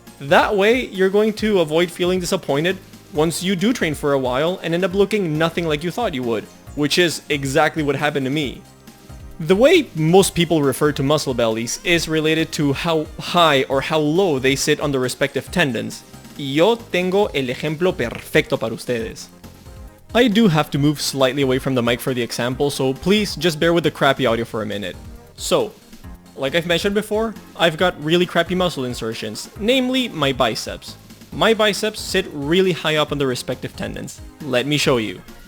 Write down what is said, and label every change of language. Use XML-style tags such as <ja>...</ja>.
<en>That way, you're going to avoid feeling disappointed once you do train for a while and end up looking nothing like you thought you would, which is exactly what happened to me. The way most people refer to muscle bellies is related to how high or how low they sit on the respective tendons.</en> <es>Y yo tengo el ejemplo perfecto para ustedes.</es> <en>I do have to move slightly away from the mic for the example, so please just bear with the crappy audio for a minute. So, like I've mentioned before, I've got really crappy muscle insertions, namely my biceps. My biceps sit really high up on the respective tendons. Let me show you.</en>